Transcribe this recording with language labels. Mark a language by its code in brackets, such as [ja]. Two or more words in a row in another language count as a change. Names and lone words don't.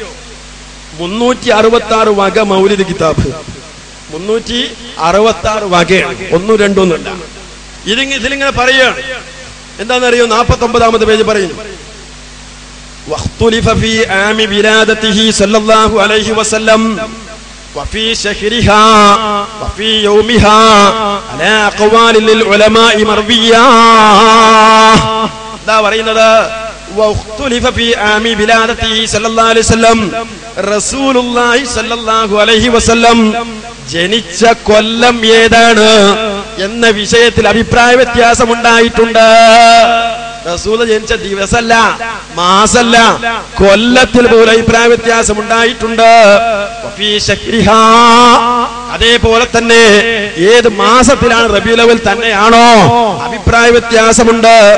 [ml] 366 വക മൗലിദ് കിതാബ്. 366 വകയാണ്, 1 2 ഒന്നുമല്ല. ഇതിലിങ്ങനെ പറയുകയാണ്. എന്താണെന്നറിയോ? 49-ാമത്തെ പേജ് പറയുന്നു, [ar] واختلف في عام ولادته صلى الله عليه وسلم وفي شهرها وفي يومها على أقوال للعلماء مرضية. دا പറയുന്നത് واختلف في عام ولادته صلى الله عليه وسلم. رسول الله صلى الله عليه وسلم [ml] ജനിച്ച കൊല്ലം ഏതാണ് എന്ന വിഷയത്തിൽ അഭിപ്രായ വ്യത്യാസം ഉണ്ടായിട്ടുണ്ട്. റസൂൽ ജനിച്ച ദിവസമല്ല, മാസല്ല, കൊല്ലത്തിൽ പോലും അഭിപ്രായ വ്യത്യാസം ഉണ്ടായിട്ടുണ്ട്. അതേപോലെ തന്നെ ഏത് മാസത്തിലാണ് റബീഉൽ അവ്വൽ തന്നെയാണോ അഭിപ്രായ വ്യത്യാസമുണ്ട്.